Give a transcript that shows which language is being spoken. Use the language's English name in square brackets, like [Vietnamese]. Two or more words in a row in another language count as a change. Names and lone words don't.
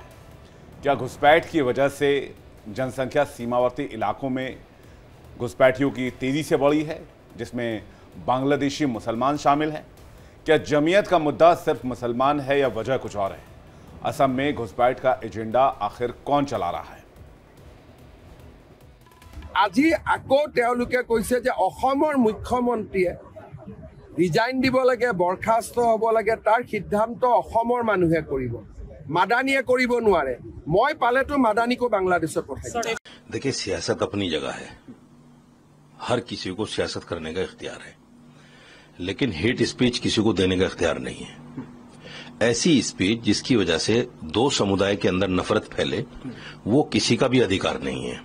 [Hindi] क्या घुसपैठ की वजह से जनसंख्या सीमावर्ती इलाकों में घुसपैठियों की तेजी से बढ़ी है, जिसमें बांग्लादेशी मुसलमान शामिल हैं? क्या जमीयत का मुद्दा सिर्फ मुसलमान है या वजह कुछ और है? असम में घुसपैठ का एजेंडा आखिर कौन चला रहा है? [Assamese] আজি আকৌ তেওঁলোকে কৈছে যে অসমৰ মুখ্যমন্ত্ৰীয়ে ৰিজাইন দিব লাগে, বৰখাস্ত হ'ব লাগে, তাৰ সিদ্ধান্ত অসমৰ মানুহে কৰিব, মাদানীয়ে কৰিব নোৱাৰে। মই পালেতো মাদানীকো বাংলাদেশত পঠাই দিম। [Hindi] देखिए, सियासत अपनी जगह है, हर किसी को सियासत करने का इख्तियार है, लेकिन [English] hate speech [Hindi] किसी को देने का इख्तियार नहीं है। ऐसी स्पीच जिसकी वजह से दो समुदाय के अंदर नफरत फैले, वो किसी का भी अधिकार नहीं है।